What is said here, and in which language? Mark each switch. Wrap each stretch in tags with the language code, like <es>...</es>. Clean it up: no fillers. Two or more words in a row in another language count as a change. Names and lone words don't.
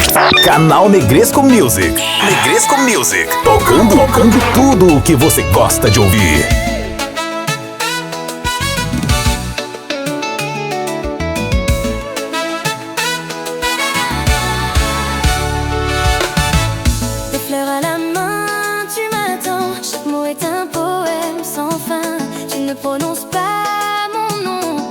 <pt>Canal Negresco Music. Negresco Music. Tocando tudo o que você gosta de ouvir.</pt> <fr>Des fleurs à la main, tu m'attends. Chaque mot est un poème sans fin. Tu ne prononces pas mon nom.</fr>